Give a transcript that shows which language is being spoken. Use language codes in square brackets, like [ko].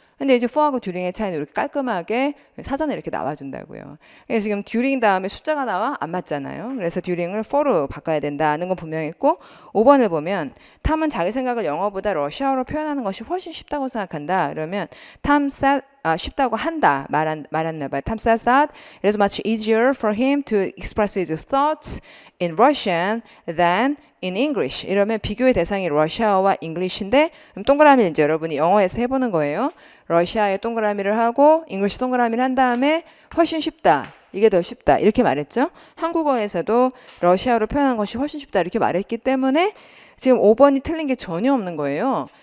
[ko] 근데 이제 for하고 during의 차이는 이렇게 깔끔하게 사전에 이렇게 나와준다고요. 그래서 지금 during 다음에 숫자가 나와 안 맞잖아요. 그래서 during을 for로 바꿔야 된다는 건 분명히 있고, 5번을 보면 탐은 자기 생각을 영어보다 러시아어로 표현하는 것이 훨씬 쉽다고 생각한다. 그러면 탐 쉽다고 한다 말았나 봐요. [en] 탐 says that it is much easier for him to express his thoughts in Russian than in English. [ko] 이러면 비교의 대상이 러시아어와 잉글리시인데, 그럼 동그라미는 이제 여러분이 영어에서 해보는 거예요. 러시아에 동그라미를 하고 잉글리시 동그라미를 한 다음에 훨씬 쉽다, 이게 더 쉽다, 이렇게 말했죠. 한국어에서도 러시아어로 표현한 것이 훨씬 쉽다 이렇게 말했기 때문에 지금 5번이 틀린 게 전혀 없는 거예요.